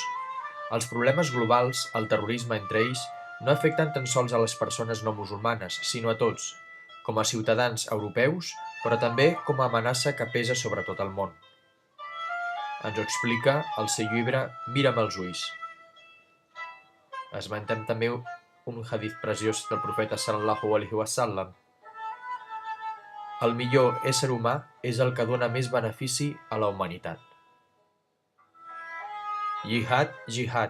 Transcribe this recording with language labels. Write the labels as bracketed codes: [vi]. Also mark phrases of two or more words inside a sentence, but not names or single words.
[ca] Els problemes globals, el terrorisme entre ells, no afecten tan sols a les persones no musulmanes, sinó a tots, com a ciutadans europeus, però també com a amenaça que pesa sobre tot el món. Ens ho explica el seu llibre Mira'm els ulls. Esmentem també un hadith preciós del profeta [ar] صلى الله عليه وسلم. [ca] El millor ésser humà és el que dona més benefici a la humanitat. Jihad, jihad.